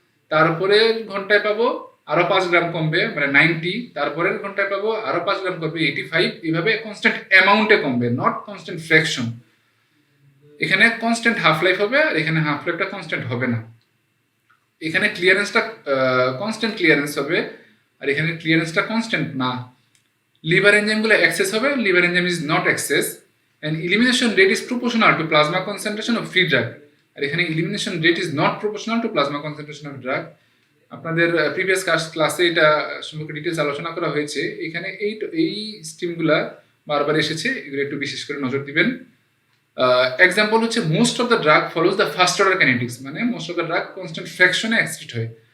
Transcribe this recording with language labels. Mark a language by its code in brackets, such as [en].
[bn] তারপরে ঘন্টায় পাবো আরো 5 গ্রাম কমবে মানে 90, তারপরের ঘন্টায় পাবো আরো 5 গ্রাম কমবে 85। এইভাবে কনস্ট্যান্ট অ্যামাউন্টে কমবে, [en] Not constant fraction. [bn] এখানে কনস্ট্যান্ট হাফ লাইফ হবে, আর এখানে হাফ লাইফটা কনস্ট্যান্ট হবে না। এখানে ক্লিয়ারেন্সটা কনস্ট্যান্ট ক্লিয়ারেন্স হবে, আর এখানে ক্লিয়ারেন্সটা কনস্ট্যান্ট না। লিভার এনজাইমগুলো অ্যাক্সেস হবে, [en] Liver enzyme is not access, and elimination rate is proportional to plasma concentration of free drug, আর এখানে elimination rate is not proportional to plasma concentration of drug. [bn] আপনাদের previous ক্লাসে এটা সম্পর্কে details আলোচনা করা হয়েছে। এখানে এই স্ট্রিমগুলা বারবার এসেছে, এগুলো একটু বিশেষ করে নজর দিবেন। [en] example হচ্ছে [bn] most of the drug follows the first order kinetics, মানে most of the drug constant ফ্র্যাকশনে excrete হয়।